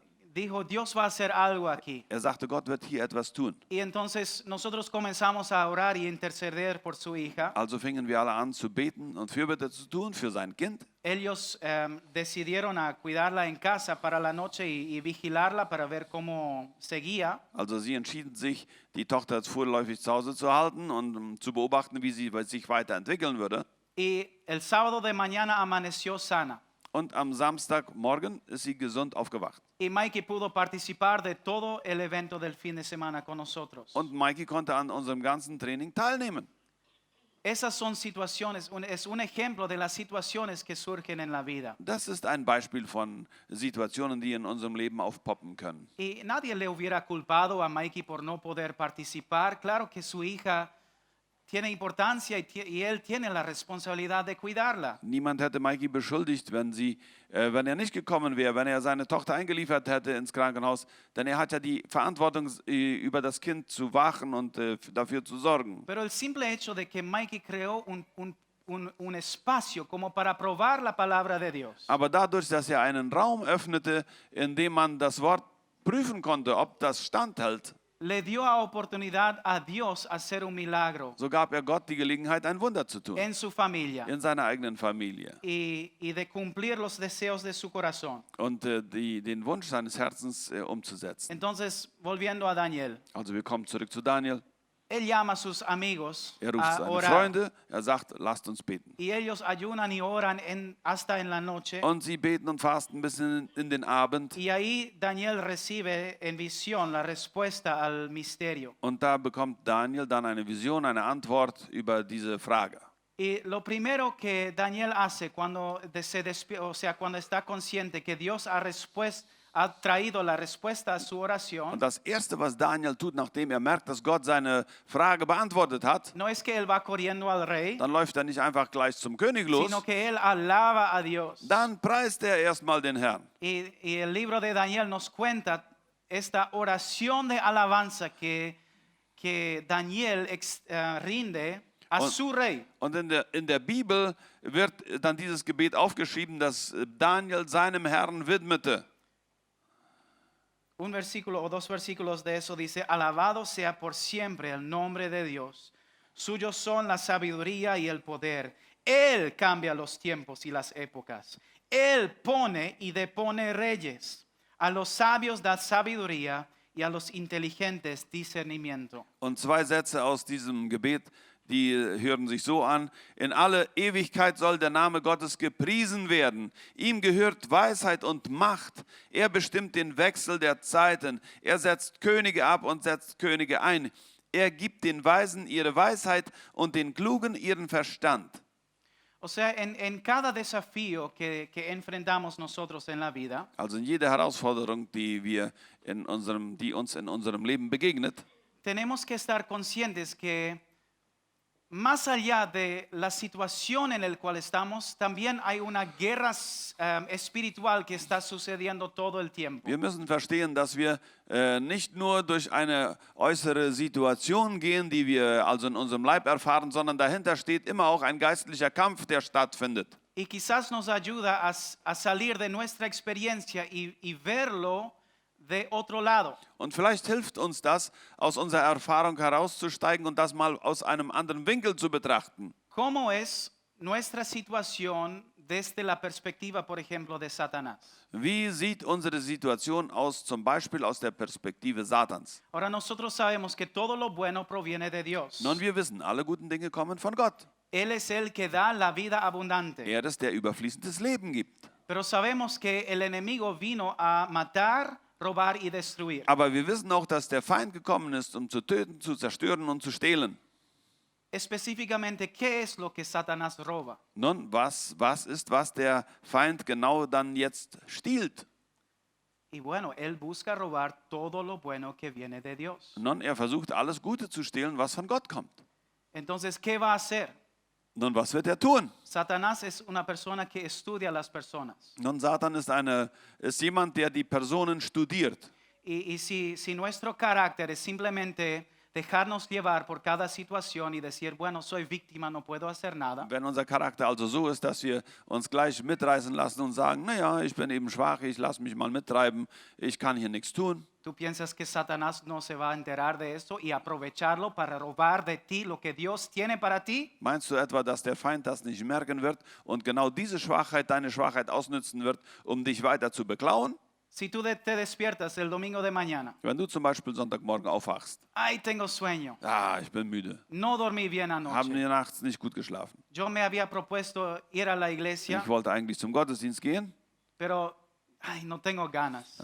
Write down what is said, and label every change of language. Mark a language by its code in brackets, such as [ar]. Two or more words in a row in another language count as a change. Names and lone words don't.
[es] Dijo, Dios va a hacer algo aquí. [de] Er sagte, Gott wird hier etwas tun. [es] Y entonces nosotros comenzamos a orar y interceder por su hija. [de] Also fingen wir alle an zu beten und Fürbitte zu tun für sein Kind. [es] Ellos decidieron a cuidarla en casa para la noche y vigilarla para ver cómo seguía. [de] Also sie entschieden sich, die Tochter jetzt vorläufig zu Hause zu halten und zu beobachten, wie sie sich weiterentwickeln würde. [es] Y el sábado de mañana amaneció sana. [de] Und am Samstagmorgen ist sie gesund aufgewacht. [es] Y Mikey pudo participar de todo el evento del fin de semana con nosotros. [de] Und Mikey konnte an unserem ganzen Training teilnehmen. [es] Esas son situaciones, es un ejemplo de las situaciones que surgen en la vida. [de] Das ist ein Beispiel von Situationen, die in unserem Leben aufpoppen können. [es] Y nadie le hubiera culpado a Mikey por no poder participar. Claro que su hija tiene importancia y él tiene la responsabilidad de cuidarla. [de] Niemand hätte Mikey beschuldigt, wenn er nicht gekommen wäre, wenn er seine Tochter eingeliefert hätte ins Krankenhaus, denn er hat ja die Verantwortung, über das Kind zu wachen und dafür zu sorgen. [es] Pero el simple hecho de que Mikey creó un espacio como para probar la palabra de Dios. [de] Aber dadurch, dass er einen Raum öffnete, in dem man das Wort prüfen konnte, ob das standhält, [es] Le dio a oportunidad a Dios hacer un milagro [de] so gab er Gott die Gelegenheit, ein Wunder zu tun [es] en su familia [de] in seiner eigenen Familie [es] y de cumplir los deseos de su corazón. [de] und den Wunsch seines Herzens umzusetzen. [es] Entonces, volviendo a Daniel, [de] Also wir kommen zurück zu Daniel. [es] él llama a sus amigos [de] Er ruft [es] a [de] seine [es] orar [de] Freunde, er sagt, lasst uns beten. [es] y ellos ayunan y oran hasta en la noche. [de] Und sie beten und fasten bis in den Abend. [es] Y ahí Daniel recibe en visión la respuesta al misterio. [de] Und da bekommt Daniel dann eine Vision, eine Antwort über diese Frage. [es] Y lo primero que Daniel hace cuando cuando está consciente que Dios ha traído la respuesta a su oración, [de] Und das Erste, was Daniel tut, nachdem er merkt, dass Gott seine Frage beantwortet hat, [es] no es que él va corriendo al rey, [de] dann läuft er nicht einfach gleich zum König los, [es] sino que él alaba a Dios. [de] dann preist er erstmal den Herrn. [es] Y el libro de Daniel nos cuenta esta oración de alabanza que Daniel rinde a su rey. [de] Und in der Bibel wird dann dieses Gebet aufgeschrieben, das Daniel seinem Herrn widmete. [es] un versículo o 2 versículos de eso dice, alabado sea por siempre el nombre de Dios. Suyos son la sabiduría y el poder. Él cambia los tiempos y las épocas. Él pone y depone reyes. A los sabios da sabiduría y a los inteligentes discernimiento. [de] Und zwei Sätze aus diesem Gebet, die hören sich so an. In alle Ewigkeit soll der Name Gottes gepriesen werden. Ihm gehört Weisheit und Macht. Er bestimmt den Wechsel der Zeiten. Er setzt Könige ab und setzt Könige ein. Er gibt den Weisen ihre Weisheit und den Klugen ihren Verstand. [es] O sea, en cada desafío que enfrentamos nosotros en la vida, [de] Also in jeder Herausforderung, die uns in unserem Leben begegnet, [es] tenemos que estar conscientes que más allá de la situación en la cual estamos, también hay una guerra espiritual que está sucediendo todo el tiempo. [de] wir müssen verstehen, dass wir nicht nur durch eine äußere Situation gehen, die wir also in unserem Leib erfahren, sondern dahinter steht immer auch ein geistlicher Kampf, der stattfindet. [es] Y quizás nos ayuda a salir de nuestra experiencia y verlo de otro lado. [de] Und vielleicht hilft uns das, aus unserer Erfahrung herauszusteigen und das mal aus einem anderen Winkel zu betrachten. [es] ¿Cómo es nuestra situación desde la perspectiva, por ejemplo, de Satanás? [de] Wie sieht unsere Situation aus, zum Beispiel aus der Perspektive Satans? [es] Ahora nosotros sabemos que todo lo bueno proviene de Dios. [de] Nun, wir wissen, alle guten Dinge kommen von Gott. [es] Él es el que da la vida abundante. [de] Er ist, der überfließendes Leben gibt. [es] Pero sabemos que el enemigo vino a matar, robar y destruir. [de] Aber wir wissen auch, dass der Feind gekommen ist, um zu töten, zu zerstören und zu stehlen. [es] Específicamente, ¿qué es lo que Satanás roba? [de] Nun, was ist, was der Feind genau dann jetzt stiehlt? [es] Y bueno, él busca robar todo lo bueno que viene de Dios. [de] Nun, er versucht alles Gute zu stehlen, was von Gott kommt. [es] Entonces, ¿qué va a hacer? [de] Nun, was wird er tun? [es] Satanás es una persona que estudia a las personas. [de] Nun, Satan ist jemand, der die Personen studiert. [es] Y si nuestro carácter es simplemente dejarnos llevar por cada situación y decir, bueno, soy víctima, no puedo hacer nada, [de] Wenn unser Charakter also so ist, dass wir uns gleich mitreißen lassen und sagen, naja, ich bin eben schwach, ich lasse mich mal mittreiben, ich kann hier nichts tun. [es] ¿tú piensas que Satanás no se va a enterar de esto y aprovecharlo para robar de ti lo que Dios tiene para ti? [de] Meinst du etwa, dass der Feind das nicht merken wird und genau diese Schwachheit, deine Schwachheit ausnützen wird, um dich weiter zu beklauen? [es] Si tú te despiertas el domingo de mañana, [de] Wenn du zum Beispiel Sonntagmorgen aufwachst, [es] ay, tengo sueño, [de] ich bin müde, [es] no dormí bien [de] haben [es] anoche. [de] wir nachts nicht gut geschlafen. [es] Yo me había propuesto ir a la iglesia, [de] Ich wollte eigentlich zum Gottesdienst gehen, [es] pero ay, no tengo ganas.